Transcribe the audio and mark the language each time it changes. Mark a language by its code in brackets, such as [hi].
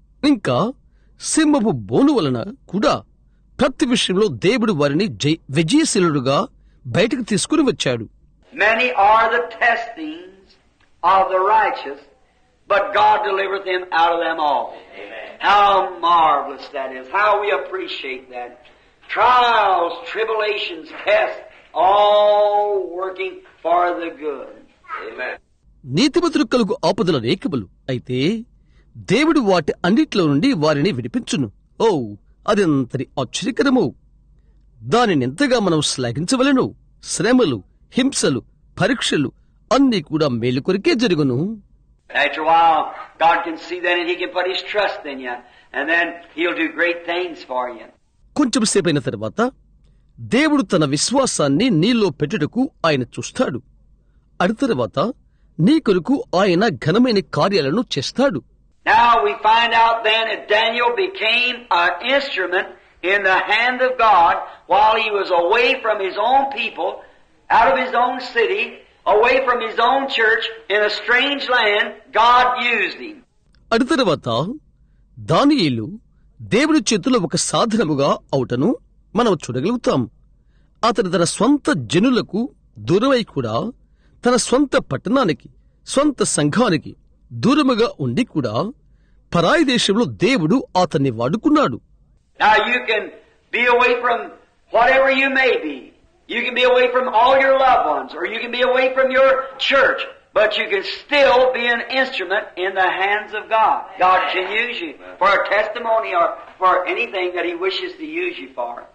[te] ఇంకా సింహపు బోను వలన కూడా ప్రతి విషయంలో దేవుడు వారిని విజయశీలుడుగా బయటకు తీసుకుని వచ్చాడు. [en] Many are the testings of the righteous, but God delivereth him out of them all. Amen. How marvelous that is. How we appreciate that. Trials, tribulations, tests, all working for the good. Amen. [te] నీతిమంతులు కలుగు ఆపదల రేఖములు అయితే దేవుడు వాటి అన్నిట్లో నుండి వారిని విడిపించును. అదెంతటి ఆశ్చర్యకరము! దానినెంతగా మనం శ్లాఘించవలెను. శ్రమలు, హింసలు, పరీక్షలు అన్నీ కూడా మేలు కొరికే జరుగును. [en] After a while, God can see then and He can put His trust in you, and then He'll do great things for you. [te] కొంచెం సేపైన తర్వాత దేవుడు తన విశ్వాసాన్ని నీలో పెట్టుటకు ఆయన చూస్తాడు. అటు తర్వాత నీ కొరకు ఆయన ఘనమైన కార్యాలను చేస్తాడు. [en] Now we find out then that Daniel became an instrument in the hand of God while he was away from his own people, out of his own city, away from his own church, in a strange land. God used him. [te] అటు తర్వాత దానియేలు దేవుని చేతిలో ఒక సాధనముగా అవుటను మనం చూడగలుగుతాం. అతను తన స్వంత జనులకు దూరమై కూడా తన స్వంత పట్టణానికి, స్వంత సంఘానికి దూరముగా ఉండి కూడా పరాయి దేశంలో దేవుడు అతన్ని వాడుకున్నాడు. [en] Now you can be away from whatever you may be. You can be away from all your loved ones, or you can be away from your church, but you can still be an instrument in the hands of God. God can use you for a testimony or for anything that He wishes to use you for.